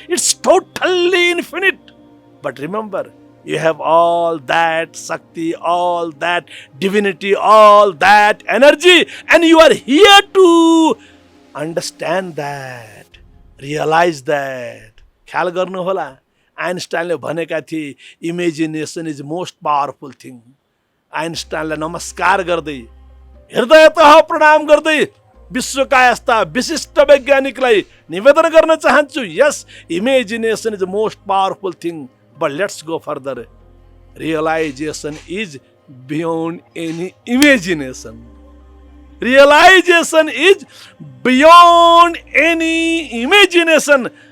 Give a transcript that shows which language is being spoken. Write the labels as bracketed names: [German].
[English] It's totally infinite. But remember, you have all that Shakti, all that divinity, all that energy, and you are here to understand that, realize that. [Nepali] ख्याल गर्नु होला, आइन्स्टाइनले भनेका थिए, [English] Imagination is most powerful thing. [Nepali] आइन्स्टाइनलाई नमस्कार गर्दै, हृदयतः प्रणाम गर्दै विश्वका यस्ता विशिष्ट वैज्ञानिकलाई निवेदन गर्न चाहन्छु, [English] यस, imagination is most powerful thing, but let's go further. Realization is beyond any imagination. Realization is beyond any imagination.